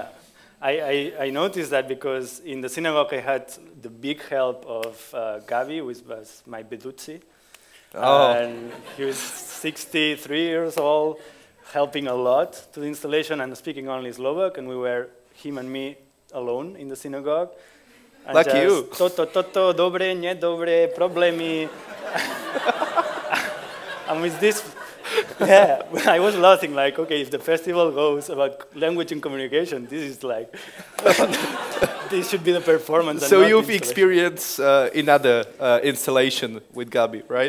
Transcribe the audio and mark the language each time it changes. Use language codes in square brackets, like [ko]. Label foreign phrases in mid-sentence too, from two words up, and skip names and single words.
[en] I noticed that because in the synagogue I had the big help of Gavi, which was my bedutsi. And he was 63 years old, helping a lot to the installation and speaking only Slovak, and we were, him and me, alone in the synagogue. And like you. [sk] Toto, dobre, nie dobre, problémy. [en] And with this, yeah, I was laughing like, okay, if the festival goes about language and communication, this is like, this should be the performance. So you've experienced another installation with Gabi, right?